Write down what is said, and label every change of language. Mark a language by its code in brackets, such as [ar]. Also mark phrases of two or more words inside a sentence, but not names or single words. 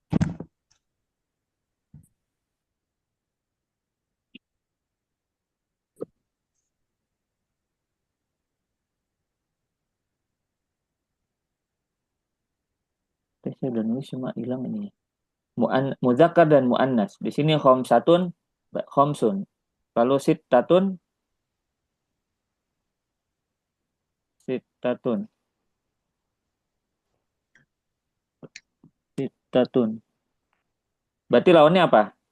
[id] Saya udah nulis cuma hilang ini. Muzakkar dan mu'annas. Di sini [ar] khamsatun, khamsun. [id] Lalu sittatun. Berarti lawannya apa?